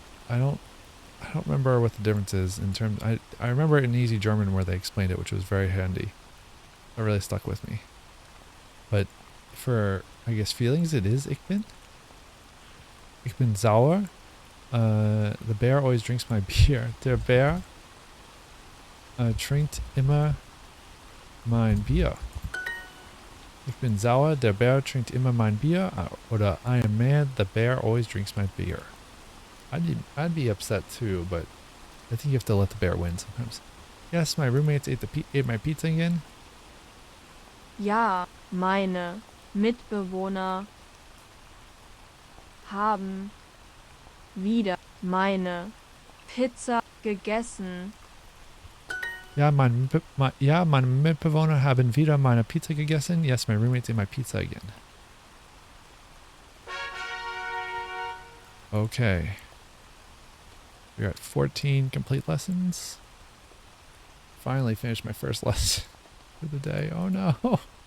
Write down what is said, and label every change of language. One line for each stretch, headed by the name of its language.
English: I don't remember what the difference is in terms. I remember in Easy German where they explained it, which was very handy. It really stuck with me. But for, I guess, feelings, it is
German: ich bin. Ich bin sauer.
English: The bear always drinks my beer.
German: Der Bär trinkt immer mein Bier. Ich bin sauer. Der Bär trinkt immer mein Bier.
English: Oder I am mad. The bear always drinks my beer. I'd be upset too, but I think you have to let the bear win sometimes. Yes, my roommates ate my pizza again.
German: Ja, meine Mitbewohner haben wieder meine Pizza gegessen. Ja, meine Mitbewohner haben wieder meine Pizza gegessen.
English: Yes, my roommates ate my pizza again. Okay. We're at 14 complete lessons. Finally finished my first lesson for the day. Oh no.